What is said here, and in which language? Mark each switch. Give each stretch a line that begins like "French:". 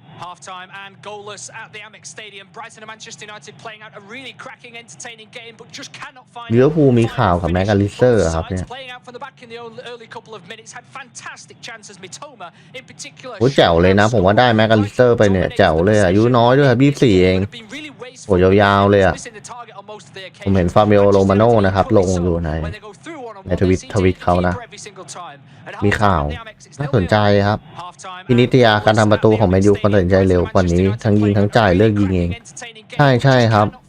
English: Half-time and goalless at the Amex Stadium. Brighton and Manchester United playing out a really cracking, entertaining game, but just cannot find.
Thai: ลิเวอร์พูลมีข่าวกับแม็กอลิสเตอร์ครับเนี่ย
English: Playing out from the back in the early couple of minutes, had fantastic chances. Mitoma in particular.
Thai: โอ้แจ๋วเลยนะผมว่าได้แม็กอลิสเตอร์ไปเนี่ยแจ๋วเลยอายุน้อยด้วยครับ24เองโอ้ยาวๆเลยอ่ะผมเห็นฟาบิโอโรมาโน่นะครับลงอยู่ในทวิตเขานะมีข่าวน่าสนใจครับพินิตยาการทำประตูของแมนยูคนตัดสินใจเร็วกว่านี้ทั้งยิงทั้งจ่ายเลือกยิงเองใช่ครับ